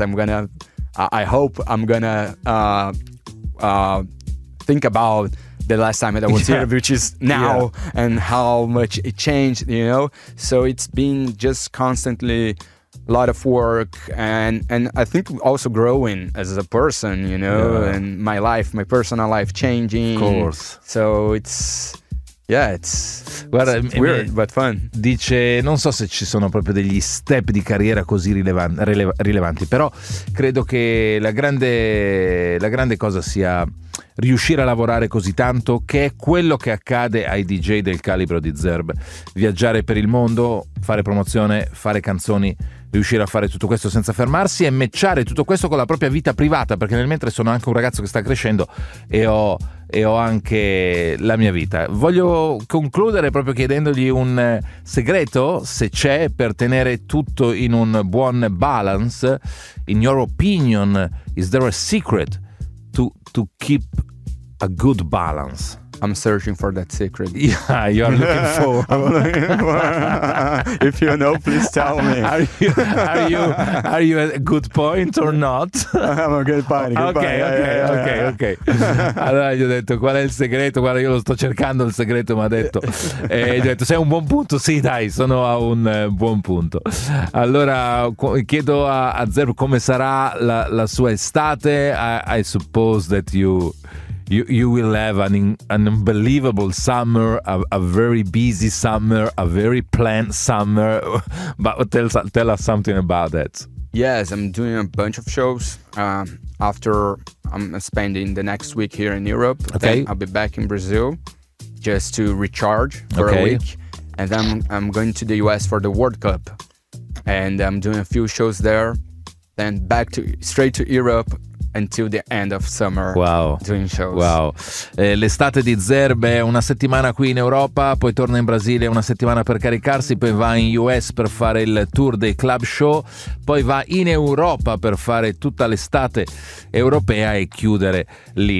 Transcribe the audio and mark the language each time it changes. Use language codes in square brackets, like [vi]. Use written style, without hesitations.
[en] I hope I'm going to think about the last time that I was here, which is now, and how much it changed, you know? So it's been just constantly a lot of work, and I think also growing as a person, you know, and my life, my personal life changing. Of course. So it's... Yeah, it's weird, but fun. [it] Dice, non so se ci sono proprio degli step di carriera così rilevanti, però credo che la grande cosa sia riuscire a lavorare così tanto, che è quello che accade ai DJ del calibro di Zerb. Viaggiare per il mondo, fare promozione, fare canzoni, riuscire a fare tutto questo senza fermarsi e matchare tutto questo con la propria vita privata, perché nel mentre sono anche un ragazzo che sta crescendo e ho anche la mia vita. Voglio concludere proprio chiedendogli un segreto, se c'è, per tenere tutto in un buon balance. [en] In your opinion, is there a secret to keep a good balance? I'm searching for that secret. Yeah, you are looking for. I'm looking for. If you know, please tell me. Are you at a good point or not? I'm a good point. Okay. [it] Allora gli ho detto qual è il segreto. Guarda, io lo sto cercando il segreto, mi ha detto. E gli ho detto sei un buon punto. Sì, dai, sono a un buon punto. Allora chiedo a Zerbo come sarà la sua estate. [en] I suppose that you will have an unbelievable summer, a very busy summer, a very planned summer. But tell us something about that. Yes, I'm doing a bunch of shows. After I'm spending the next week here in Europe, okay. Then I'll be back in Brazil just to recharge for okay. a week, and then I'm going to the US for the World Cup, and I'm doing a few shows there, then back to straight to Europe. Until the end of summer. Wow. Doing shows. Wow. [it] L'estate di Zerbe è una settimana qui in Europa, poi torna in Brasile una settimana per caricarsi, poi va in US per fare il tour dei club show, poi va in Europa per fare tutta l'estate europea e chiudere lì.